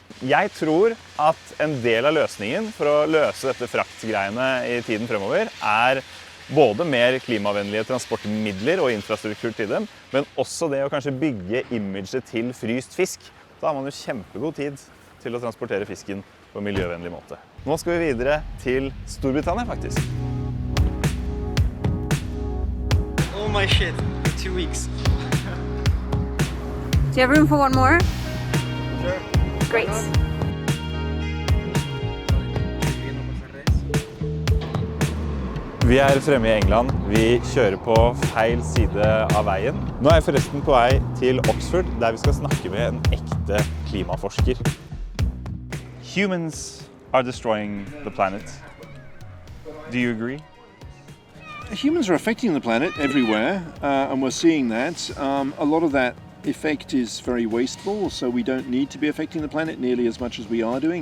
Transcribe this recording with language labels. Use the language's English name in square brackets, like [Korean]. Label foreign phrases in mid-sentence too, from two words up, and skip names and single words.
[Norwegian] Jeg tror at en del av løsningen for å løse dette fraktgreiene I tiden fremover Både mer klimavennlige transportmidler og infrastruktur til dem, men også det å kanskje bygge imaget til fryst fisk. Da har man jo kjempegod tid til å transportere fisken på en miljøvennlig måte. Nå skal vi videre til Storbritannia faktisk. [English] All my shit for 2 weeks. Do you have room for one more? Sure. Great. [Norwegian] Vi er fremme i England. Vi kjører på feil side av veien. Nå er jeg forresten på vei til Oxford, der vi skal snakke med en ekte klimaforsker. [English] Humans are destroying the planet. Do you agree? Humans are affecting the planet everywhere, and we're seeing that. A lot of that effect is very wasteful, so we don't need to be affecting the planet nearly as much as we are doing.